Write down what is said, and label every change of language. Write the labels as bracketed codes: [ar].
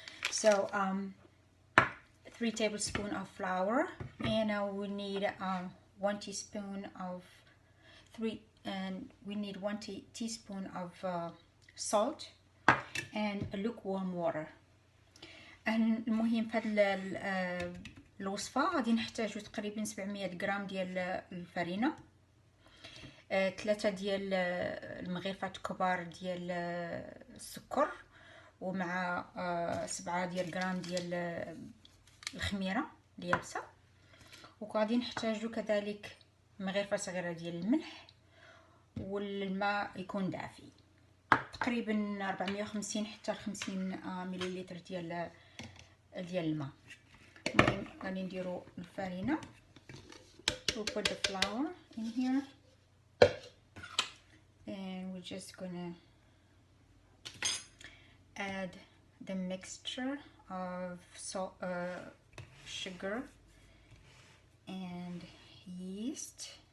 [en] So 3 tablespoons of flour, and we need 1 teaspoon of we need 1 teaspoon of salt and lukewarm water. [ar] المهم في هذه الوصفة غادي نحتاجو تقريبا 700 غرام ديال الفرينة، 3 ديال المغرفات كبار ديال السكر، ومع 7 ديال غرام ديال الخميرة اليابسة، وغادي نحتاجو كذلك مغرفة صغيرة ديال الملح، والماء يكون دافي تقريبا 450 حتى 50 مليلتر ديال الماء. المهم غادي نديرو الفرينة. [en] We'll put the flour in here and we're just gonna add the mixture of salt, sugar and yeast.